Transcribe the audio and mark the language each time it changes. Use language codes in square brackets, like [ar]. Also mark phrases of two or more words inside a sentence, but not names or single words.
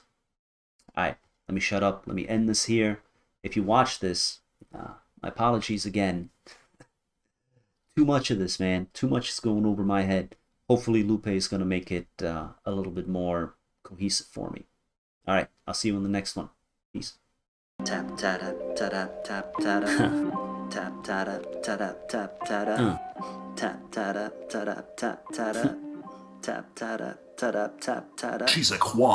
[en] Alright, let me shut up. Let me end this here. If you watch this, my apologies again. Too much of this, man. Too much is going over my head. Hopefully Lupe is going to make it a little bit more cohesive for me. Alright, I'll see you in the next one. Peace. Tap tap tap tap tap tap tap tap tap tap tap tap tap tap tap tap tap tap tap tap tap tap tap. Chizzek-Juan.